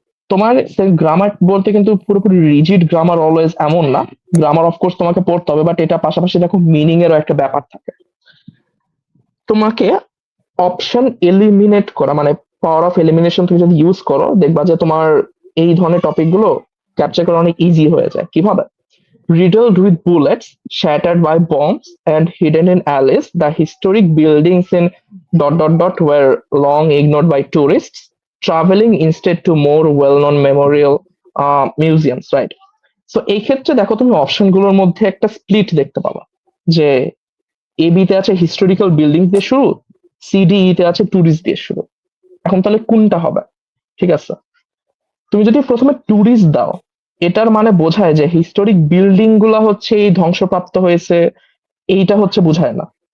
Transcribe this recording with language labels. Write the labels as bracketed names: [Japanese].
[Bangla] তোমার গ্রামার বলতে কিন্তু পুরোপুরি রিজিড গ্রামার অলওয়েজ এমন না। গ্রামার অফকোর্স তোমাকে পড়তে হবে, বাট এটা পাশাপাশি দেখো মিনিং এরও একটা ব্যাপার থাকে। তোমাকে অপশন এলিমিনেট করা মানে পাওয়ার অফ এলিমিনেশন তুমি যদি ইউজ করো, দেখবা যে তোমার এই ধরনের টপিক গুলো ক্যাপচার করা অনেক ইজি হয়ে যায়। কিভাবে? [English] Riddled with bullets, shattered by bombs, and hidden in alleys, the historic buildings in were long ignored by tourists, traveling instead to more well-known memorial museums, right? [Bangla] So এই ক্ষেত্রে দেখো তুমি অপশন গুলোর মধ্যে একটা স্প্লিট দেখতে পাবা, যে এ বি তে আছে হিস্টোরিক্যাল বিল্ডিং দিয়ে শুরু, সিডিই তে আছে ট্যুরিস্ট দিয়ে শুরু। এখন তাহলে কোনটা হবে? ঠিক আছে, তুমি যদি প্রথমে ট্যুরিস্ট দাও, এটার মানে বোঝায় যে হিস্টোরিক বিল্ডিং গুলা হচ্ছে এই ধ্বংসপ্রাপ্ত হয়েছে, এইটা হচ্ছে বোঝায় না।